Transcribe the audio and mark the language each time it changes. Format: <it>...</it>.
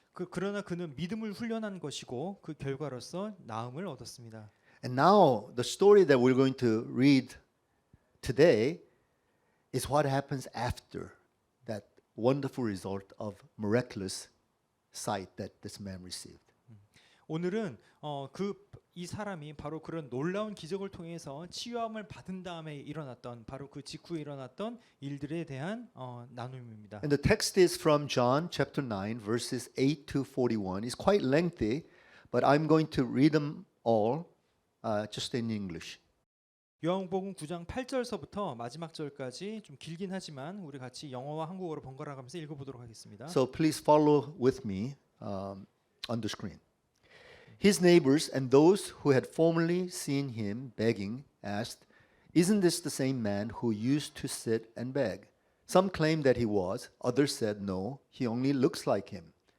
<ko>그러나 그는 믿음을 훈련한 것이고 그 결과로서 나음을 얻었습니다.</ko> <en>And now the story that we're going to read today is what happens after that wonderful result of miraculous sight that this man received.</en> <ko>오늘은 이 사람이 바로 그런 놀라운 기적을 통해서 치유함을 받은 다음에 일어났던 바로 그 직후에 일어났던 일들에 대한 나눔입니다.</ko> <en>And the text is from John chapter 9 verses 8 to 41. It's quite lengthy, but I'm going to read them all just in English.</en> <ko>요한복음 9장 8절서부터 마지막 절까지 좀 길긴 하지만 우리 같이 영어와 한국어로 번갈아 가면서 읽어보도록 하겠습니다.</ko> <en>So please follow with me on the screen. His neighbors and those who had formerly seen him begging asked, "Isn't this the same man who used to sit and beg?" Some claimed that he was, others said, "No, he only looks like him."</en>